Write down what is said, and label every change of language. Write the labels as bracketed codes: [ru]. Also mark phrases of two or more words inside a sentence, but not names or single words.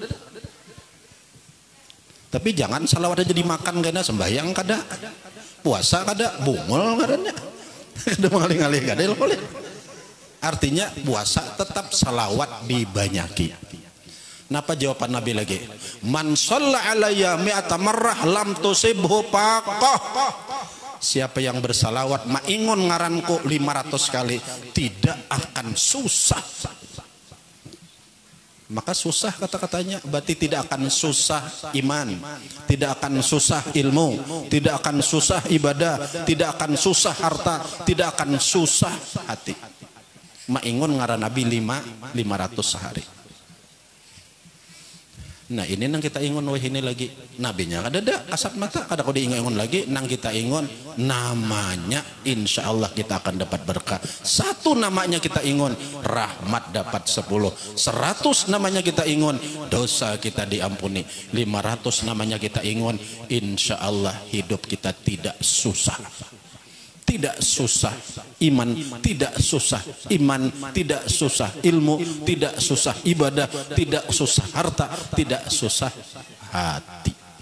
[id] Tapi jangan salawat aja dimakan karena sembahyang kada. [bjn] Puasa kada, bungul kadanya. Kada mengalih-alih kada boleh. [id] Artinya puasa tetap salawat dibanyaki. Napa jawaban Nabi lagi? [ar] من صلى علي مائة مرة لم تصبه فاقة. [id] Siapa yang bersalawat [bjn] maingon ngaranku [id] 500 kali tidak akan susah. Maka susah kata-katanya berarti tidak akan susah iman, tidak akan susah ilmu, tidak akan susah ibadah, tidak akan susah harta, tidak akan susah hati. [bjn] Maingon ngaran Nabi 500 sehari. Nah ini nang kita ingon wah ini lagi nabinya kada ada kasat mata kada kau diingon lagi nang kita ingon namanya [ar] إن شاء الله [bjn] kita akan dapat berkah. [id] 1 namanya kita ingon rahmat dapat 10, 100 namanya kita ingon dosa kita diampuni, 500 namanya kita ingon [ar] إن شاء الله [id] hidup kita tidak susah. Tidak susah iman, tidak susah iman, tidak susah ilmu, tidak susah ibadah, tidak susah harta, tidak susah hati.